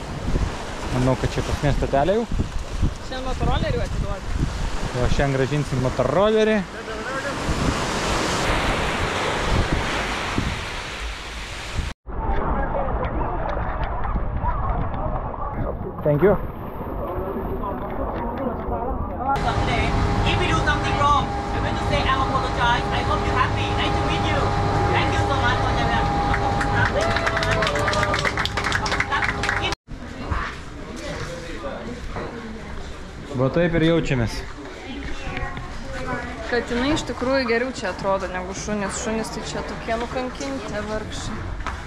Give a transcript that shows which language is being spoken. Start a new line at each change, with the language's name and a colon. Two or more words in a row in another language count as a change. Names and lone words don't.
Lithuanian: Manau, kad čia pasmės stotelė jau. Šiandien motorolerių atiduoti. O šiandien grąžinsim motorolerį.
English: Thank you. Someday, if you do something wrong, I'm going to say I apologize. I hope you're happy. Nice to meet you. Thank you so much for that.
Lithuanian: Va taip ir jaučiamės. Katinai iš tikrųjų geriau čia atrodo negu šunys. Šunys tai čia tokie nukankinti, vargšai.